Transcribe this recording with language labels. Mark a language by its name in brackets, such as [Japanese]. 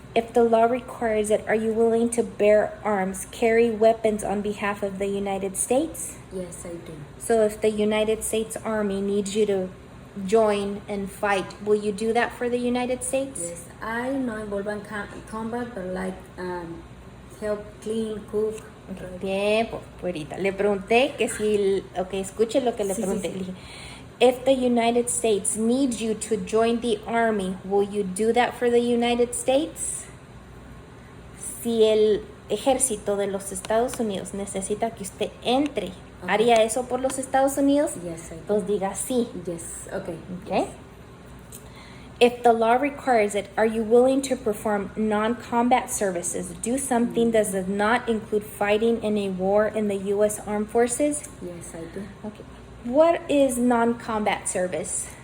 [English] If the law requires it, are you willing to bear arms, carry weapons on behalf of the United States? Yes, I do. So if the United States Army needs you to join and fight, will you do that for the United States? Yes, I not involved in combat, but like help clean, cook. Okay. [Spanish] Bien, pues ahorita le pregunté que si, ok, escuche lo que le pregunté. Le dije, [English] if the United States needs you to join the army, will you do that for the United States? [Spanish] Si el ejército de los Estados Unidos necesita que usted entre, ¿haría eso por los Estados Unidos? [English] Yes, I do. [Spanish] Pues diga sí. [English] Yes, okay. Okay. If the law requires it, are you willing to perform non-combat services? Do something that does not include fighting in a war in the U.S. Armed Forces? Yes, I do. Okay. What is non-combat service?